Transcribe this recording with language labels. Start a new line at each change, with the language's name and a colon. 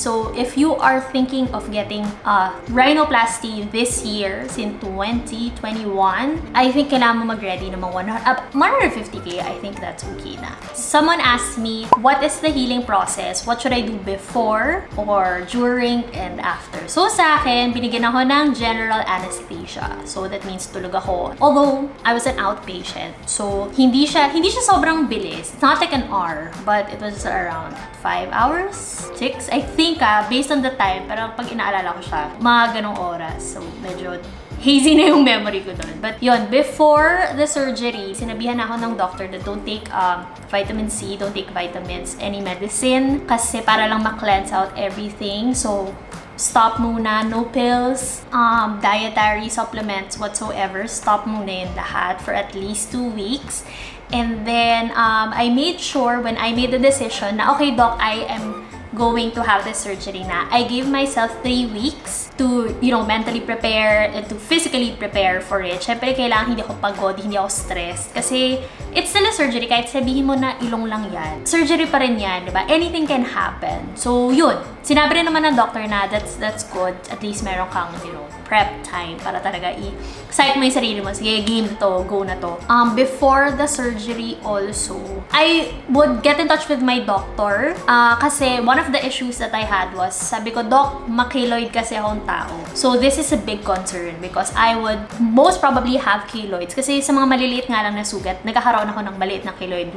English: So, if you are thinking of getting rhinoplasty this year, in 2021, I think
Filipino: kailangan mo mag-ready ng mga 150K,
English: I think that's okay na. Someone asked me, what is the healing process? What should I do before or during and after?
Filipino: So sa akin, binigyan ako ng general anesthesia. So that means tulog ako.
English: Although I was an outpatient, so
Filipino: hindi siya sobrang bilis.
English: It's not like an hour, but it was around 5 hours, 6, I think based on the time.
Filipino: Pero pag inaalala ko siya, mga ganong oras. So medyo hazy na yung memory ko doon.
English: But yun, before the surgery,
Filipino: sinabihan ako ng doctor
English: that don't take vitamin C, don't take vitamins, any medicine,
Filipino: kasi para lang ma-cleanse out everything.
English: So, stop muna, no pills, dietary supplements whatsoever,
Filipino: stop muna yun lahat
English: for at least 2 weeks. And then, I made sure when I made the decision na, okay, doc, I am going to have this surgery na, I gave myself 3 weeks to, mentally prepare and to physically prepare for it.
Filipino: Syempre, kailangan hindi ako pagod, hindi ako stressed. Kasi,
English: it's still a surgery.
Filipino: Kahit sabihin mo na ilong lang yan, surgery pa rin yan, di ba?
English: Anything can happen. So, yun.
Filipino: Sinabi rin naman ng doctor na
English: that's good.
Filipino: At least meron kang, prep time para talaga i-psych mo yung sarili mo. Sige, game to, go na to.
English: Before the surgery also, I would get in touch with my doctor. Kasi one of the issues that I had was, sabi ko, Doc,
Filipino: makeloid kasi akong tao.
English: So, this is a big concern because I would most probably have keloids.
Filipino: Kasi sa mga maliliit nga lang na sugat, nagkakaroon ako ng maliit na keloid.